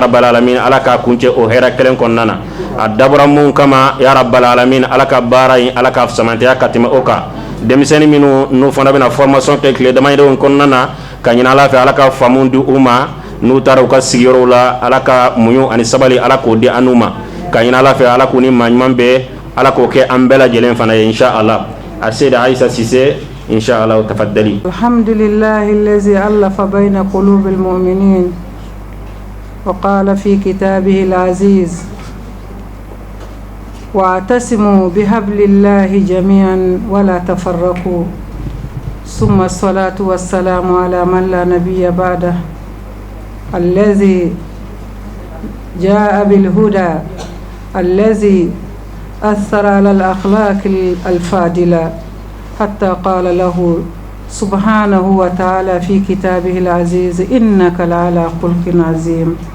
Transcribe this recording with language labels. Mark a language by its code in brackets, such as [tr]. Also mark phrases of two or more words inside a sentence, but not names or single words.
[ar] رب العالمين [bm] Ala k'a kuncɛ o hɛrɛ kelen kɔnɔna na a dabɔra mun kama [ar] يا رب العالمين [bm] Ala ka baara in Ala ka samantɛya ka tɛmɛ o kan denmisɛnnin minnu n'u fana bɛna formation kɛ tile damadɔ kɔnɔna na ka ɲini Ala fɛ Ala ka faamu di u ma n'u taara u ka sigiyɔrɔw la Ala ka muɲu ani sabali Ala k'o di an n'u ma ka ɲini Ala fɛ Ala k'u ni maa ɲuman bɛɛ Ala k'o kɛ an bɛɛ lajɛlen fana ye [ar] إن شاء الله [bm] a Seyda Aisa Sise [ar] إن شاء الله تفضلي الحمد لله الذي ألف بين قلوب المؤمنين وقال في كتابه العزيز واعتصموا بحبل الله جميعا ولا تفرقوا ثم الصلاة والسلام على من لا نبي بعده الذي جاء بالهدى الذي أثر على الأخلاق الفاضلة حتى قال له سبحانه وتعالى في كتابه العزيز إنك لعلى خلق عظيم